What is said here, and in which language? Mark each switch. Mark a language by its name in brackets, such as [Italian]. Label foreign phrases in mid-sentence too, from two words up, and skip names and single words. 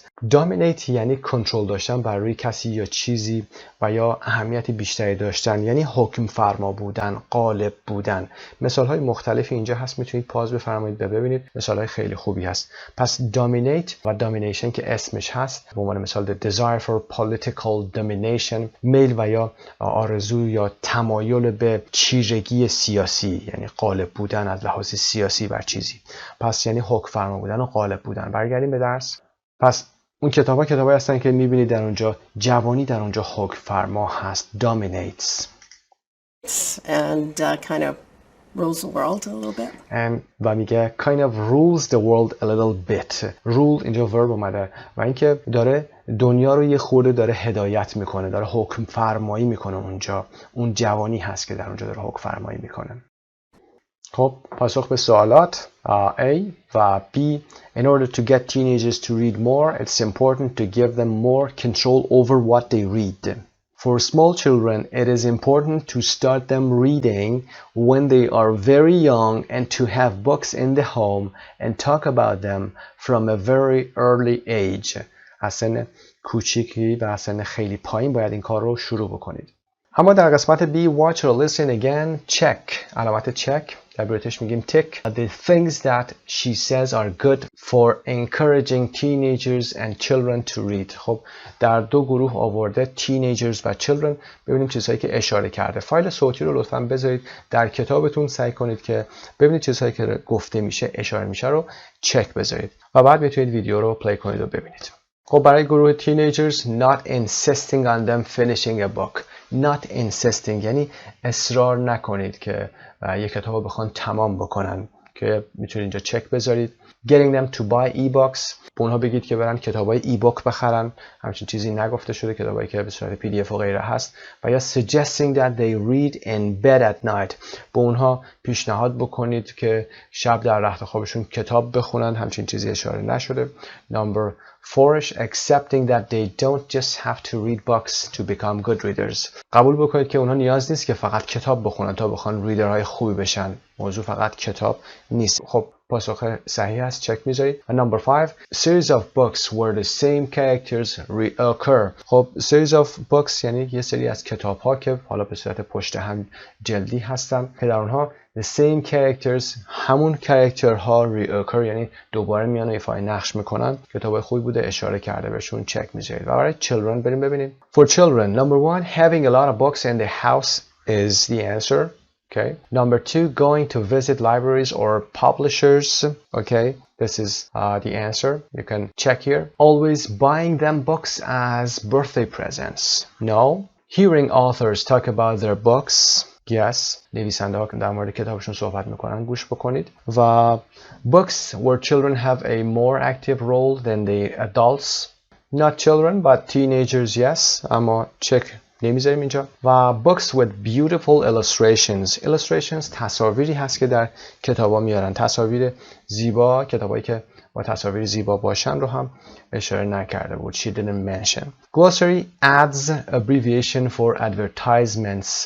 [Persian] dominate یعنی کنترل داشتن بر روی کسی یا چیزی و یا اهمیتی بیشتری داشتن، یعنی حکم فرما بودن، غالب بودن. مثال های مختلفی اینجا هست، میتونید پاز بفرمایید ببینید، مثال های خیلی خوبی هست. پس dominate و domination که اسمش هست، به عنوان مثال [English] the desire for political domination، [Persian] میل و یا آرزو یا تمایل به چیرگی سیاسی، یعنی غالب بودن از لحاظ سیاسی بر چیزی. پس یعنی حکم فرما بودن و غالب بودن. برگردیم به درس. پس اون کتابایی هستن که میبینید در اونجا جوانی در اونجا حکم فرما هست، [English] dominates. And kind of rules the world a little bit. [Persian] و میگه [English] kind of rules the world a little bit. [Persian] rule اینجا verb اومده و اینکه داره دنیا رو یه خورده داره هدایت میکنه، داره حکم فرمایی میکنه اونجا. اون جوانی هست که در اونجا داره حکم فرمایی میکنه. خب پاسخ به سوالات A و B. [English] In order to get teenagers to read more, it's important to give them more control over what they read. For small children, it is important to start them reading when they are very young and to have books in the home and talk about them from a very early age. [Persian] از سن کوچیکی و از سن خیلی پایین باید این کار رو شروع بکنید. اما در قسمت [English] B watch or listen again check. [Persian] علامت check در بریتیش میگیم tick. [English] The things that she says are good for encouraging teenagers and children to read. [Persian] خب در دو گروه آورده teenagers و children. ببینیم چیزهایی که اشاره کرده. فایل صوتی رو لطفاً بذارید در کتابتون، سعی کنید که ببینید چیزهایی که گفته میشه اشاره میشه رو چک بذارید و بعد میتونید ویدیو رو پلی کنید و ببینید. خب برای گروه [English] teenagers not insisting on them finishing a book. not insisting [Persian] یعنی اصرار نکنید که یک کتاب رو بخوان تمام بکنن، که میتونید اینجا چک بذارید. [English] getting them to buy e-books، [Persian] به اونها بگید که برن کتابای e-book بخرن، همچین چیزی نگفته شده، کتابایی که به صورت PDF و غیره هست. [English] و یا suggesting that they read in bed at night، [Persian] به اونها پیشنهاد بکنید که شب در رخت خوابشون کتاب بخونن، همچین چیزی اشاره نشده. [English] number 4 accepting that they don't just have to read books to become good readers. [Persian] قبول بکنید که اونها نیاز نیست که فقط کتاب بخونن تا بخوان ریدرهای خوبی بشن. موضوع فقط کتاب نیست. خب پاسخ صحیح است. چک میذارید. [English] و number 5 series of books where the same characters reoccur. [Persian] خب [English] series of books [Persian] یعنی یه سری از کتاب ها که حالا به صورت پشت هم جلدی هستن که در اونها [English] the same characters [Persian] همون character ها reoccur یعنی دوباره میان و ایفای نقش میکنن. کتاب خوبی بوده، اشاره کرده بهشون. چک میذارید. و برای children بریم ببینیم. [English] For children number 1 having a lot of books in the house is the answer. Okay. Number 2, going to visit libraries or publishers. Okay. This is the answer. You can check here. Always buying them books as birthday presents. No. Hearing authors talk about their books. Yes. [Persian] نویسنده ها که در مورد کتابشون صحبت میکنن گوش بکنید. [English] و books where children have a more active role than the adults. Not children but teenagers, yes. [Persian] اما check نمیذاریم اینجا. و [English] books with beautiful illustrations [Persian] تصاویری هست که در کتابا میارن. تصاویر زیبا، کتابایی که با تصاویر زیبا باشن رو هم اشاره نکرده بود. [English] She didn't mention. Glossary adds abbreviation for advertisements.